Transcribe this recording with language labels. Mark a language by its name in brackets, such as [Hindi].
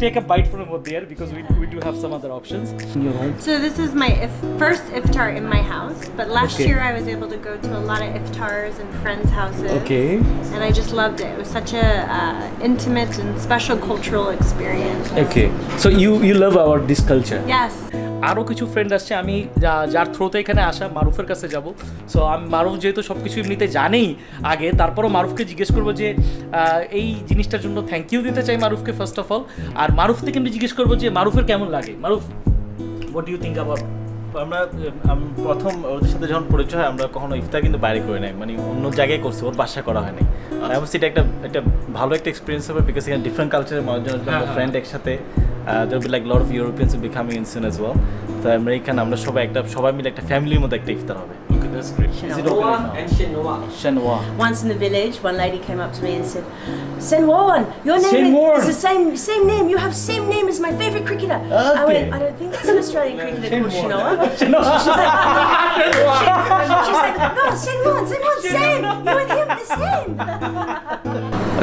[English] take a bite from over there because we do have some other options in your home. So this is my first iftar in my house, but last Okay. year I was able to go to a lot of iftars and friends' houses. Okay. And I just loved it. It was such a intimate and special cultural experience. Okay. So you love this culture. Yes. [Bangla] আরও কিছু friend আসছে, আমি যার থ্রোতে এখানে আসা মারুফের কাছে যাব। So আমি মারুফ যেহেতু সব কিছু এমনিতে জানেই আগে, তারপরও মারুফকে জিজ্ঞেস করবো যে এই জিনিসটার জন্য থ্যাংক ইউ দিতে চাই মারুফকে ফার্স্ট অফ অল। আর মারুফ থেকে আমি জিজ্ঞেস করবো যে মারুফের কেমন লাগে। [English] Maruf, what you think about? [Bangla] আমি প্রথম ওদের সাথে যখন পরিচয় হয়, আমরা কখনো ইফতার কিন্তু বাইরে করি নাই, মানে অন্য জায়গায় করছি, ওর বাসা করা হয়নি। আমি বলছি এটা একটা ভালো একটা এক্সপিরিয়েন্স হবে, বিকজ এখানে ডিফারেন্ট কালচারের মানুষজন ফ্রেন্ড একসাথে, [English] there will be like a lot of Europeans will be coming in soon as well. [Bangla] তো আমরা এখানে আমরা সবাই মিলে একটা ফ্যামিলির মতো একটা ইফতার হবে। [English] Okay, that's great. Is it okay now? And Shenhua. Shenhua. Once in the village, one lady came up to me and said, Senwon, your name Senwon. is the same name. You have same name as my favorite cricketer. I went, I don't think there's an Australian cricketer called Shenoa. She's like, no, Senwon, same. You and him the same.